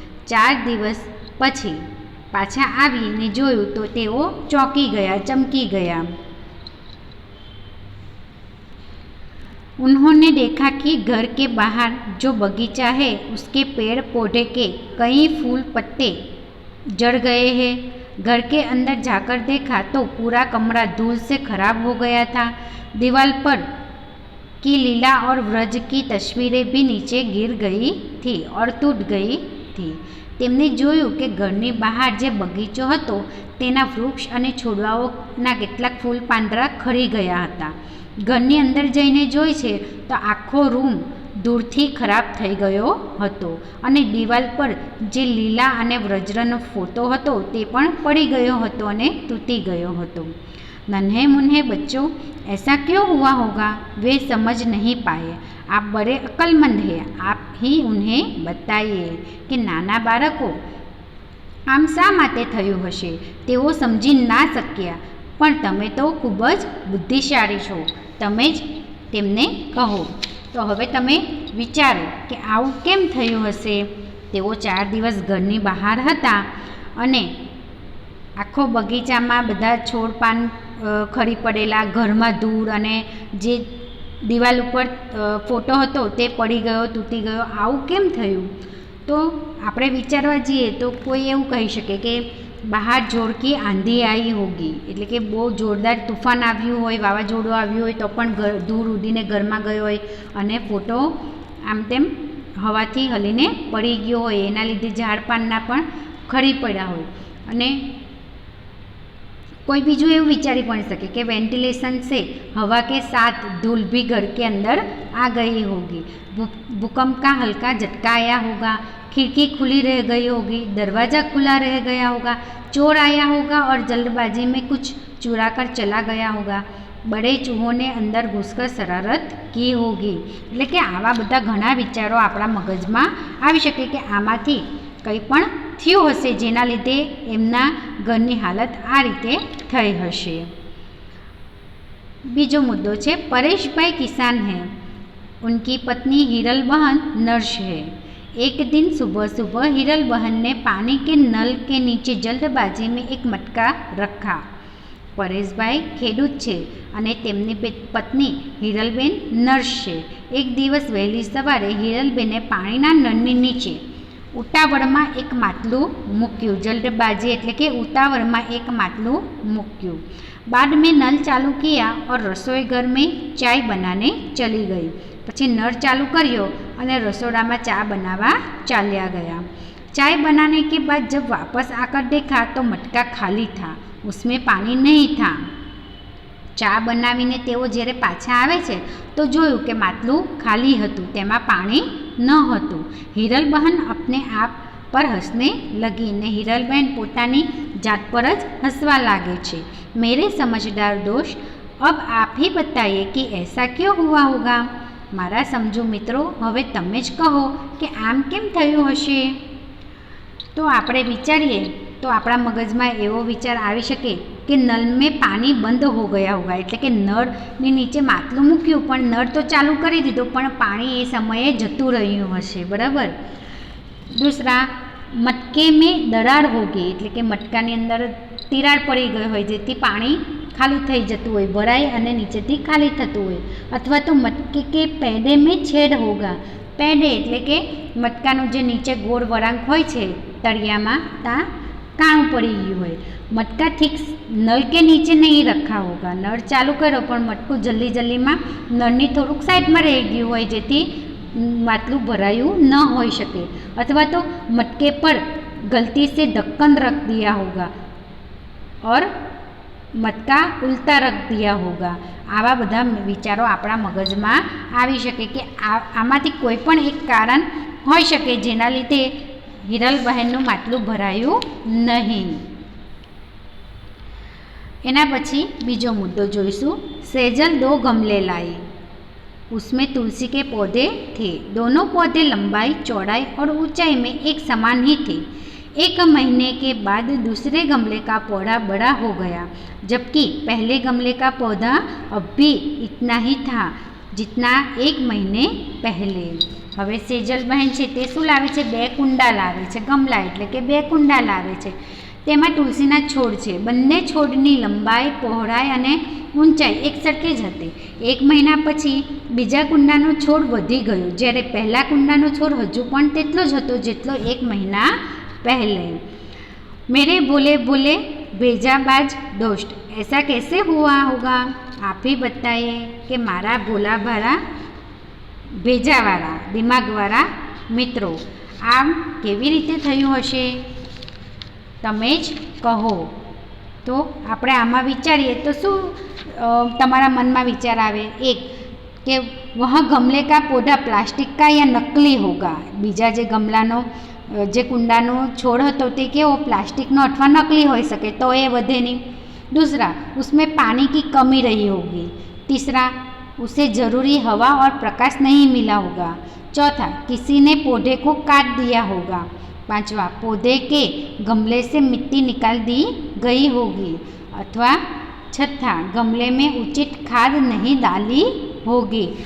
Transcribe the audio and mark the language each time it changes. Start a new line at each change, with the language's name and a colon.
Gujarati: 4 दिवस પછી પાછા આવીને જોયું તો તેઓ ચોંકી ગયા, ચમકી ગયા.
Hindi: उन्होंने देखा कि घर के बाहर जो बगीचा है उसके पेड़ पौधे के कई फूल पत्ते जड़ गए हैं. घर के अंदर जाकर देखा तो पूरा कमरा धूल से खराब हो गया था. दीवार पर की लीला और व्रज की तस्वीरें भी नीचे गिर गई थी और टूट गई थी.
Gujarati: તેમણે જોયું કે ઘરની બહાર જે બગીચો હતો તેના વૃક્ષ અને છોડવાઓના કેટલાક ફૂલ પાંદડા ખરી ગયા હતા. ઘરની અંદર જઈને જોઈ છે તો આખો રૂમ ધૂળથી ખરાબ થઈ ગયો હતો અને દિવાલ પર જે લીલા અને વ્રજનો ફોટો હતો તે પણ પડી ગયો હતો અને તૂટી ગયો હતો.
Hindi: नन्हे मुन्हे बच्चों, ऐसा क्यों हुआ होगा? वे समझ नहीं पाए. आप बड़े अक्लमंद हैं, आप ही उन्हें बताइए कि
Gujarati: नाना बाळको आम शा माटे थयुं हशे? तेओ समझी ना शक्या, पण तमे तो खूब ज बुद्धिशाળી छो, तमे ज तेमने कहो. तो हवे तमे विचारो कि आवुं केम थयुं हशे? तेओ 4 दिवस घरनी बहार हता અને આખો બગીચામાં બધા છોડ પાન ખરી પડેલા, ઘરમાં ધૂળ અને જે દિવાલ ઉપર ફોટો હતો તે પડી ગયો, તૂટી ગયો. આવું કેમ થયું? તો આપણે વિચારવા જઈએ તો કોઈ એવું કહી શકે કે બહાર
Hindi: જોરકી આંધી આવી હોગી,
Gujarati: એટલે કે બહુ જોરદાર તુફાન આવ્યું હોય, વાવાઝોડું આવ્યું હોય તો પણ ધૂળ ઉડીને ઘરમાં ગયો હોય અને ફોટો આમ તેમ હવાથી હલીને પડી ગયો હોય, એના લીધે ઝાડ પાનના પણ ખરી પડ્યા હોય. અને कोई बीजू એવું વિચારી પણ શકે કે
Hindi: वेंटिलेशन से हवा के साथ धूल भी घर के अंदर आ गई होगी, भूकंप का हल्का झटका आया होगा, खिड़की खुली रह गई होगी, दरवाज़ा खुला रह गया होगा, चोर आया होगा और जल्दबाजी में कुछ चुरा कर चला गया होगा, बड़े चूहों ने अंदर घुसकर शरारत की होगी.
Gujarati: એટલે કે આવા બધા ઘણા વિચારો આપણા મગજમાં આવી શકે કે આમાંથી કંઈ પણ થયું હશે જેના લીધે એમના ઘરની હાલત આ રીતે થઈ હશે. બીજો मुद्दो છે
Hindi: परेश भाई किसान हैं, उनकी पत्नी हिरल बहन नर्स है. एक दिन सुबह सुबह हिरल बहन ने पानी के नल के नीचे जल्दबाजी में एक मटका रखा.
Gujarati: પરેશભાઈ ખેડૂત છે અને તેમની પત્ની હિરલબેન નર્સ છે. એક દિવસ વહેલી સવારે હિરલબેને પાણીના નળની નીચે ઉતાવળમાં એક માટલું મૂક્યું. જલ્દબાજી એટલે કે ઉતાવળમાં એક માટલું મૂક્યું.
Hindi: बाद में नल चालू किया और रसोई घर में चाय बनाने चली गई.
Gujarati: પછી નળ ચાલુ કર્યો અને રસોડામાં ચા બનાવવા ચાલ્યા ગયા.
Hindi: चाय बनाने के बाद जब वापस आकर देखा तो मटका खाली था, उसमें पानी नहीं था.
Gujarati: ચા બનાવીને તેઓ જ્યારે પાછા આવે છે તો જોયું કે માટલું ખાલી હતું, તેમાં પાણી ન હતું. હિરલ બહેન
Hindi: अपने आप पर हंसने लगी
Gujarati: ने हिरलबेन પોતાની જાત પર જ હસવા લાગે છે.
Hindi: मेरे समझदार दोस्त, अब आप ही बताइए कि ऐसा क्यों हुआ होगा.
Gujarati: મારા સમજુ મિત્રો, હવે તમે જ કહો કે આમ કેમ થયું હશે. તો આપણે વિચારીએ તો આપણા મગજમાં એવો વિચાર આવી શકે કે
Hindi: નલ મેં પાણી બંધ હો ગયા હોગા,
Gujarati: એટલે કે નળની નીચે માટલું મૂક્યું પણ નળ તો ચાલુ કરી દીધો પણ પાણી એ સમયે જતું રહ્યું હશે, બરાબર.
Hindi: दूसरा, मटके में दरार होगी,
Gujarati: એટલે કે મટકાની અંદર તિરાડ પડી ગઈ હોય જેથી પાણી ખાલી થઈ જતું હોય, ભરાય અને નીચેથી ખાલી થતું હોય. અથવા તો
Hindi: મટકે કે પેડે મેં છેદ હોગા.
Gujarati: પેડે એટલે કે મટકાનું જે નીચે ગોળ વળાંક હોય છે તળિયામાં ત્યાં કાણું પડી ગયું હોય.
Hindi: મટકા ઠીક નળ કે નીચે નહીં રખા હોગા.
Gujarati: નળ ચાલુ કર્યો પણ મટકું જલ્દીમાં નળની થોડુંક સાઈડમાં રહી ગયું હોય જેથી માટલું ભરાયું ન હોઈ શકે. અથવા તો
Hindi: મટકે પર गलती से ढक्कन रख दिया होगा और मटका उल्टा रख दिया होगा.
Gujarati: આવા બધા વિચારો આપણા મગજમાં આવી શકે કે આમાંથી કોઈ પણ એક કારણ હોઈ શકે જેના લીધે હિરલ બહેનનું માટલું ભરાયું નહીં. એના પછી બીજો મુદ્દો જોઈશું.
Hindi: सेजल 2 गमले लाई, उसमें तुलसी के पौधे थे. दोनों पौधे लंबाई, चौड़ाई और ऊंचाई में एक समान ही थे. एक महीने के बाद दूसरे गमले का पौधा बड़ा हो गया, जबकि पहले गमले का पौधा अब भी इतना ही था जितना एक महीने पहले.
Gujarati: હવે સેજલ બહેન છે તે શું લાવે છે? 2 કુંડા લાવે છે. ગમલા એટલે કે 2 કુંડા લાવે છે. તેમાં તુલસીના છોડ છે. બંને છોડની લંબાઈ, પહોળાઈ અને ઊંચાઈ એક સરખી જ હતી. 1 મહિના પછી બીજા કુંડાનો છોડ વધી ગયો, જ્યારે પહેલા કુંડાનો છોડ હજુ પણ તેટલો જ હતો જેટલો 1 મહિના पहले.
Hindi: मेरे भोले भोले भेजाबाज दोस्त, ऐसा कैसे हुआ होगा. आप ही बताइए कि
Gujarati: मारा भोला भाला भेजावाળા દિમાગવાળા મિત્રો આમ કેવી રીતે થયું હશે તમે જ કહો. તો આપણે આમાં વિચારીએ તો શું તમારા મનમાં વિચાર આવે?
Hindi: એક કે વહ ગમલે કા પૌધા પ્લાસ્ટિક કા યા નકલી હોગા.
Gujarati: બીજા જે ગમલાનો જે કુંડાનો છોડ હતો તે કેવો પ્લાસ્ટિકનો અથવા નકલી હોઈ શકે તો એ વધે નહીં.
Hindi: दूसरा, उसमें पानी की कमी रही होगी. तीसरा, उसे ज़रूरी हवा और प्रकाश नहीं मिला होगा. चौथा, किसी ने पौधे को काट दिया होगा. पांचवा, पौधे के गमले से मिट्टी निकाल दी गई होगी. अथवा छठा, गमले में उचित खाद नहीं डाली होगी.